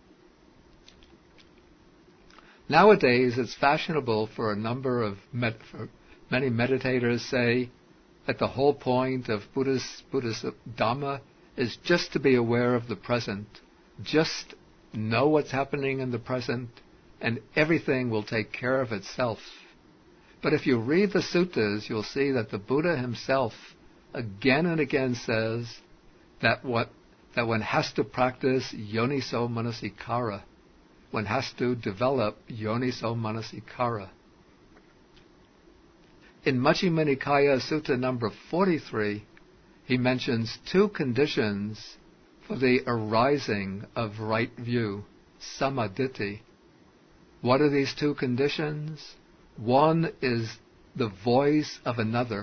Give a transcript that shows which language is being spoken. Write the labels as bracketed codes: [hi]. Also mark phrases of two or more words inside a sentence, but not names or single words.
[en] Nowadays, it's fashionable for a number of many meditators say that the whole point of Buddhist Dhamma is just to be aware of the present, just know what's happening in the present, and everything will take care of itself. But if you read the suttas, you'll see that the Buddha himself again and again says that one has to practice [pi] yoniso manasikara. [en] One has to develop [pi] yoniso manasikara. [en] In Majjhima Nikaya Sutta number 43, he mentions 2 conditions for the arising of right view, samaditthi. What are these 2 conditions? One is the voice of another.